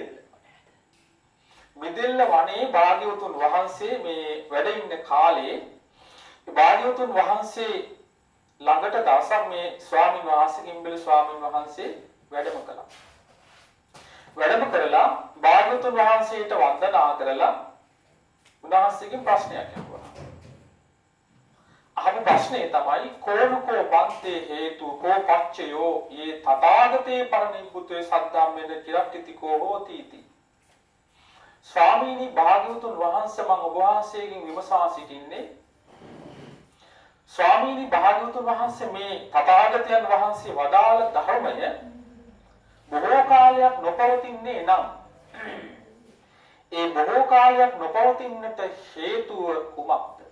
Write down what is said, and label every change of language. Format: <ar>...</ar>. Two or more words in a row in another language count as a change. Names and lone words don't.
<si>මිදෙල්ල වනේ භාග්‍යවතුන් වහන්සේ මේ වැඩ ඉන්න කාලේ භාග්‍යවතුන් වහන්සේ ළඟට දවසක් මේ ස්වාමීන් වහන්සේ කිම්බිල ස්වාමීන් වහන්සේ වැඩම කළා. වැඩම කරලා භාග්‍යවතුන් වහන්සේට වන්දනා කරලා උන්වහන්සේගෙන් ප්‍රශ්නයක් අහුවා. අහපු ප්‍රශ්නේ තමයි</si> <pi>කෝනකෝ බන්තේ හේතු කෝ පච්චයෝ යේ තථාගතේ පරිනිබ්බුතේ සද්ධාම්මේන චිරට්ඨිතිකෝ හෝති इति.</pi> <si>ස්වාමීනි භාග්‍යවතුන් වහන්සේ මම ඔබ වහන්සේගෙන් විමසා සිටින්නේ ස්වාමීනි භාග්‍යවතුන් වහන්සේ මේ තථාගතයන් වහන්සේ වදාළ ධර්මය බොහෝ කාලයක් නොපවතින්නේ නම් ඒ බොහෝ කාලයක් නොපවතින්නට හේතුව කුමක්ද?</si>